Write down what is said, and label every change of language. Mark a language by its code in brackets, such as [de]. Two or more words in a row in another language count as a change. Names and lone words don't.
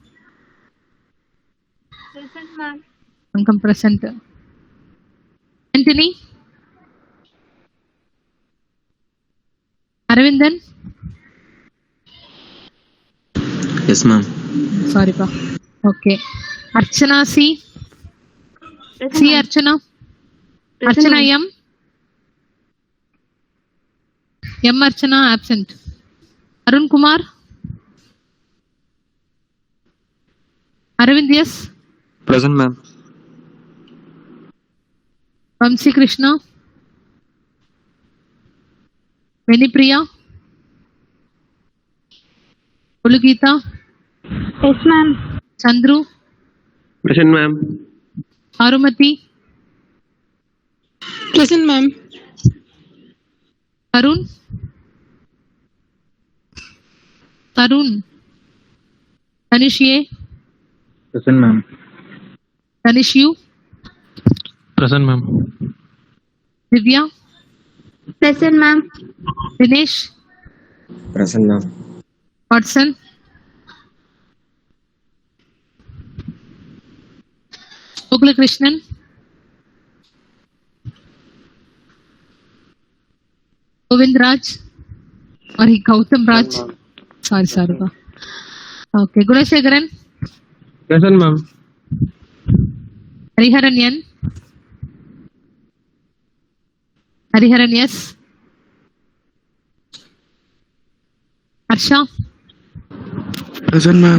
[en] Present, ma'am. Ankam present. Anthony? Aravindan? Yes, ma'am. Sorry, pa. Okay. Archana C? C Archana? Archana M? M Archana absent. Arun Kumar? Aravind yes? Present, ma'am. Vamsi Krishna? Venipriya? Olugita? Yes, ma'am. Chandru? Present, ma'am. Arumati? Present, ma'am. Tarun? Tarun? Tanish A? Present, ma'am. Tanish U? Present, ma'am. Divya? Present, ma'am. Dinesh? Present, ma'am. Watson? Gokula Krishnan? Govind Raj? Or Gautam Raj? Sorry. Okay. Gunasekaran? Present, ma'am. Hariharan N? Hariharan yes? Harsha, Present, ma'am.